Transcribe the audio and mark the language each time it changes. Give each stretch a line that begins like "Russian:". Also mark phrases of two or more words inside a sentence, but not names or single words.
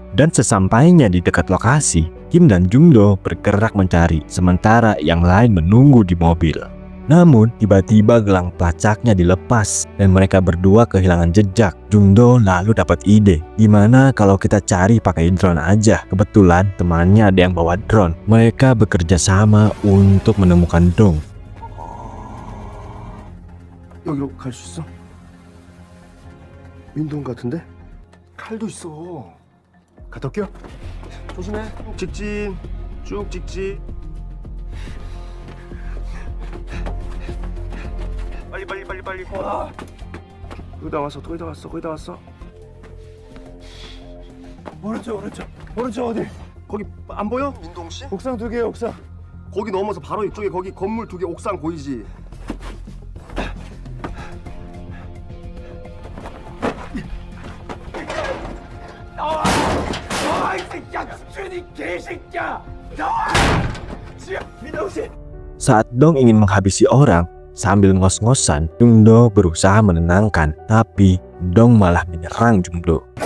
Indonesian: Dan sesampainya di dekat lokasi, Kim dan Jundo bergerak mencari, sementara yang lain menunggu di mobil. Namun tiba-tiba gelang pelacaknya dilepas dan mereka berdua kehilangan jejak. Jungdo lalu dapat ide, gimana kalau kita cari pakai drone aja. Kebetulan temannya ada yang bawa drone. Mereka bekerja sama untuk menemukan Dong.
Korean: 여기로 갈 수 있어? 민동 같은데? 칼도 있어. 갔다 올게요. 조심해. 직진. 쭉 직진. 빨리. 와. 거의 다 왔어. 거의 다 왔어. 오른쪽 어디? 거기 안 보여? 민동 씨? 옥상 2개 옥상. 거기 넘어서 바로 이쪽에 거기 건물 2개 옥상 보이지?
Indonesian: Saat Dong ingin menghabisi orang, sambil ngos-ngosan, Jungdo berusaha menenangkan, tapi Dong malah menyerang Jungdo.